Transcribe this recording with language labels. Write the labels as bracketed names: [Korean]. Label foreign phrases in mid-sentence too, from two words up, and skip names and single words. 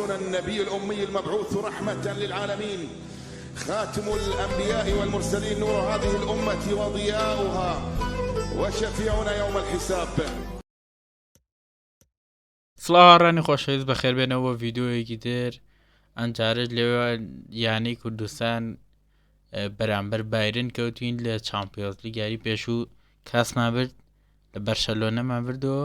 [Arabic] النبي الأمي المبعوث رحمة للعالمين، خاتم الأنبياء والمرسلين، نور هذه الأمة وضياؤها وشفيعنا يوم الحساب. [Central Kurdish] سڵاوڕانی خۆشەویست بەخێر بێنەوە ڤیدیۆیەکی تر. ئەم جارش لێوە یانی کوردستان بەرامبەر بایرن کەوتین لە چامپیۆنز لیگاری پێشوو کاسمان برد لە بەرشەلۆنەمان بردەوە.